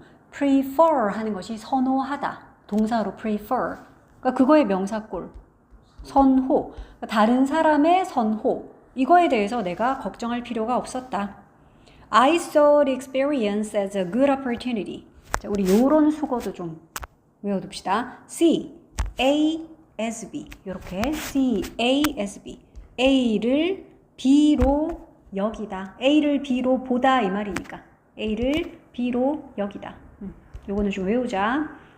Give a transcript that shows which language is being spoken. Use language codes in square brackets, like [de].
[ko] prefer 하는 것이 선호하다. 동사로 prefer. 그러니까 그거의 명사꼴. 선호. 그러니까 다른 사람의 선호. 이거에 대해서 내가 걱정할 필요가 없었다. [en] I saw the experience as a good opportunity. [ko] 자, 우리 요런 수거도 좀 외워둡시다. [en] C, A, as B. 이렇게 C, A, as B. [ko] A를 B로 여기다. A를 B로 보다 이 말이니까. A를 B로 여기다. 요거는 좀 외우자.